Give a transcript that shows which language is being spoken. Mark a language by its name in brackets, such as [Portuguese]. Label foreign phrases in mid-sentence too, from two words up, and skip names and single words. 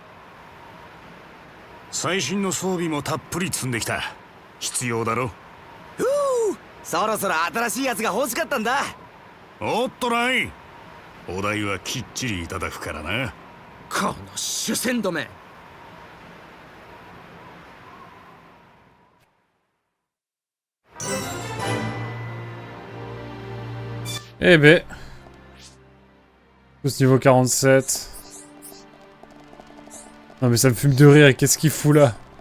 [Japanese] 最新の装備もたっぷり積んできた。必要だろ。そろそろ新しいやつが欲しかったんだ。おっとない。お代はきっちりいただくからな。この主戦どめ。 [French] Eh ben. Tous niveau 47. Non mais ça me fume de rire, qu'est-ce qu'il fout là?